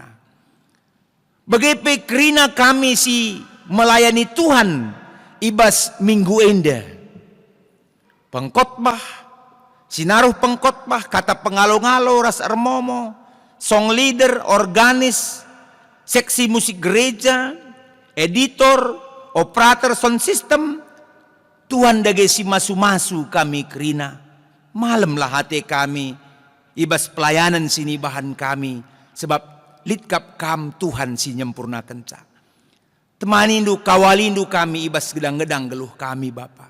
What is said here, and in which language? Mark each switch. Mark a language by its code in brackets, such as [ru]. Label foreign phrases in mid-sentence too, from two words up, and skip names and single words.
[btx] Bagai kerina kami si melayani Tuhan ibas minggu enda. Pengkhotbah, sinaruh pengkhotbah, kata pengalo-ngalo ras ermomo, [en] song leader, [btx] organis, seksi musik gereja, [en] editor, operator sound system. [btx] Tuhan dage si masu-masu kami kerina. Malamlah hati kami, ibas pelayanan sini bahan kami. Sebab litkap kam Tuhan si nyempurnakan ca. Temanindu, kawalindu kami ibas gedang-gedang geluh kami Bapa.